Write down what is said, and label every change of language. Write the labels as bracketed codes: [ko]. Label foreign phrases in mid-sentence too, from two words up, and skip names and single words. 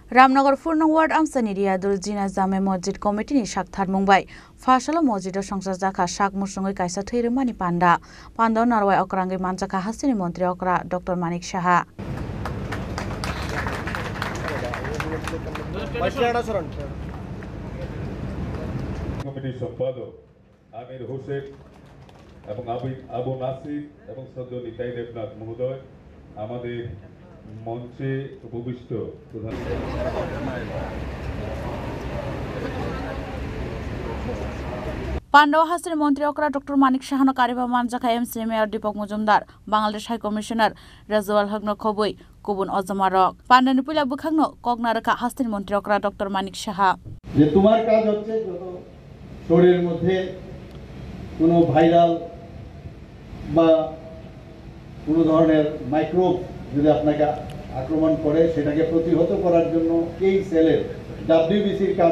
[brx] रामनगर पूर्ण वार्ड आमसानि रियादुल जिना जामे मस्जिद कमिटिनि साकथार मुंबाय फासाल मस्जिदो संसार जाखा साक मुसुङै कायसा थैरोमानि पान्डा पान्डाव नारवाय अक्रांगै मानजाखा हासिनि मन्त्री अक्रा डक्टर मानिक साहा [bn] কমিটির সম্পাদক আমির হোসেন এবং আবু নাসির এবং সদ্য নিতাই দেবনাথ মহোদয় আমাদের মঞ্চে উপবিষ্ট প্রধান [brx] पान्डाव हासिनि मन्त्री अक्रा डक्टर मानिक साहानो कारिबा मानजाखा एमसि मेयर दीपक मजुमदार बांग्लादेश [en] high commissioner [brx] राजवाल हकनो खबै गुबुन अजमारक पान्डानि पुला बुखांनो कगनारका हासिनि मन्त्री अक्रा डक्टर मानिक साहा [bn] যে তোমার কাজ হচ্ছে যত শরীরের মধ্যে কোনো ভাইরাল বা কোনো ধরনের মাইক্রোব যদি আপনাকে আক্রমণ করে সেটাকে প্রতিহত করার জন্য এই সেলের ডাব্লিউবিসির কাজ